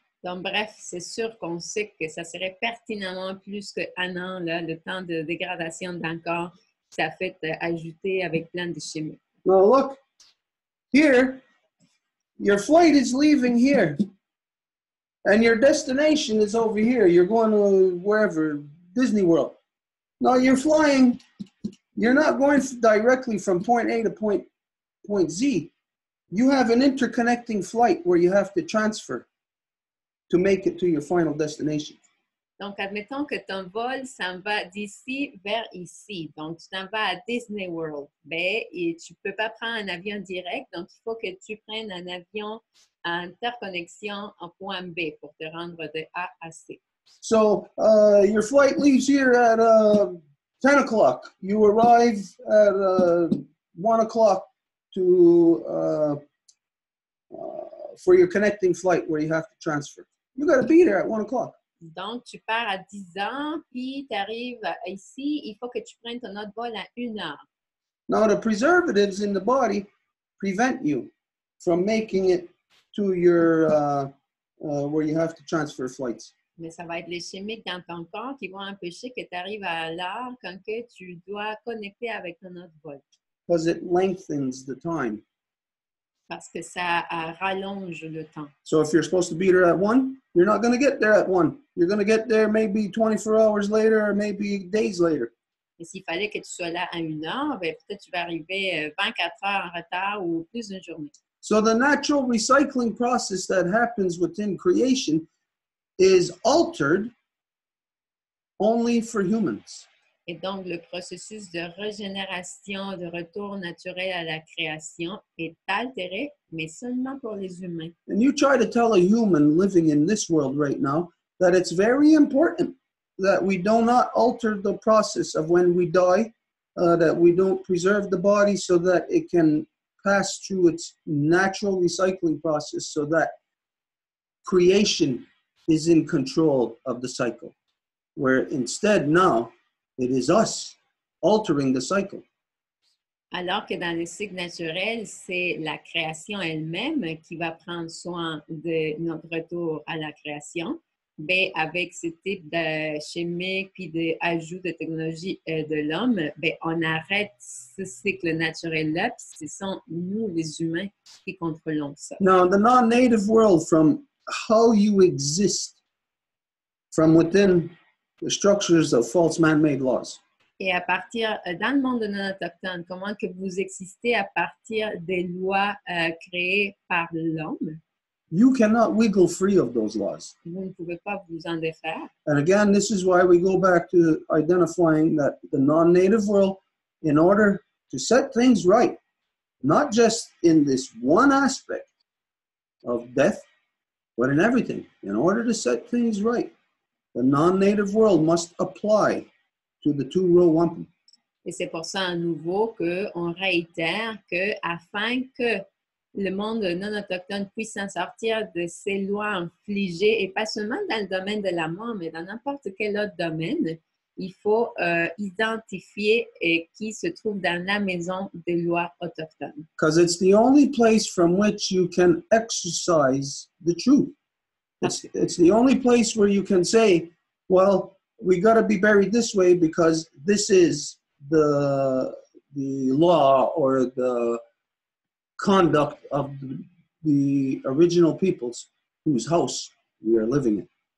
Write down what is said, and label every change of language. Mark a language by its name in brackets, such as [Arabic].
[French] Donc, bref, c'est sûr qu'on sait que ça serait pertinemment plus qu'1 an, là, le temps de dégradation d'un corps, ça fait ajouter avec plein de chimie. [English] Now look, here, your flight is leaving here, and your destination is over here. You're going to wherever, Disney World. Now you're flying, you're not going directly from point A to point Z. You have an interconnecting flight where you have to transfer to make it to your final destination. [French] Donc, admettons que ton vol s'en va d'ici vers ici. Donc, tu t'en vas à Disney World. Ben, et tu ne peux pas prendre un avion direct. Donc, il faut que tu prennes un avion à interconnexion en point B pour te rendre de A à C. [English] So, your flight leaves here at 10 o'clock. You arrive at 1 o'clock for your connecting flight where you have to transfer. You got to be there at 1 o'clock. [French] Donc, tu pars à 10 ans, puis tu arrives ici, il faut que tu prennes ton autre vol à 1 heure. [English] Now, the preservatives in the body prevent you from making it to your, where you have to transfer flights. [French] Mais ça va être les chimiques dans ton corps qui vont empêcher que tu arrives à l'heure quand que tu dois connecter avec ton autre vol. [English] Because it lengthens the time. [French] Parce que ça rallonge le temps. [English] So if you're supposed to be there at 1, you're not going to get there at 1. You're going to get there maybe 24 hours later or maybe days later. [French] Et s'il fallait que tu sois là à 1 heure, ben, peut-être tu vas arriver 24 heures en retard ou plus d'une journée. [English] So the natural recycling process that happens within creation is altered only for humans. [French] Et donc, le processus de régénération, de retour naturel à la création est altéré, mais seulement pour les humains. [English] And you try to tell a human living in this world right now that it's very important that we do not alter the process of when we die, that we don't preserve the body so that it can pass through its natural recycling process so that creation is in control of the cycle, where instead now, it is us altering the cycle. [French] Alors que dans le cycle naturel, c'est la création elle-même qui va prendre soin de notre retour à la création. Ben, avec ce type de chimique puis d'ajout de technologie de l'homme, ben, on arrête ce cycle naturel-là, puis ce sont nous, les humains, qui contrôlons ça. [English] Now, the non-native world, from how you exist from within the structures of false man-made laws. [French] Et à partir, dans le monde non autochtone, comment que vous existez à partir des lois créées par l'homme? [English] You cannot wiggle free of those laws. [French] Vous ne pouvez pas vous en défaire. [English] And again, this is why we go back to identifying that the non-native world, in order to set things right, not just in this one aspect of death, but in everything. In order to set things right, the non-native world must apply to the two-row wampum. [French] Et c'est pour ça à nouveau qu'on réitère que afin que le monde non autochtone puisse s'en sortir de ces lois infligées, et pas seulement dans le domaine de la mort, mais dans n'importe quel autre domaine, il faut identifier qui se trouve dans la maison des lois autochtones. [English] Because it's the only place from which you can exercise the truth. It's the only place where you can say, well, we got to be buried this way because this is the law or the conduct of the original peoples whose house we are living in.